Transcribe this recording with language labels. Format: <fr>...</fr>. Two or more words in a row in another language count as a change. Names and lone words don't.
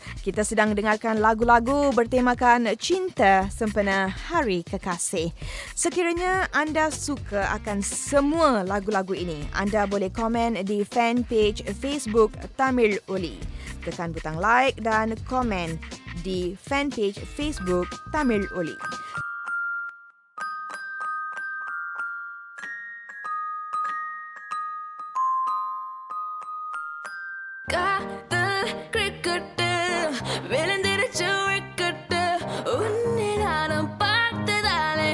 <ms>Kita sedang dengarkan lagu-lagu bertemakan cinta sempena Hari Kekasih. Sekiranya anda suka akan semua lagu-lagu ini, anda boleh komen di fanpage Facebook Tamil Oli. Tekan butang like dan komen di fanpage Facebook Tamil Oli.</ms> <ta>காதல் கிரிக்கெட்டு விழுந்திருச்சு விக்கெட்டு உன்னை நானும் பார்த்ததாலே</ta>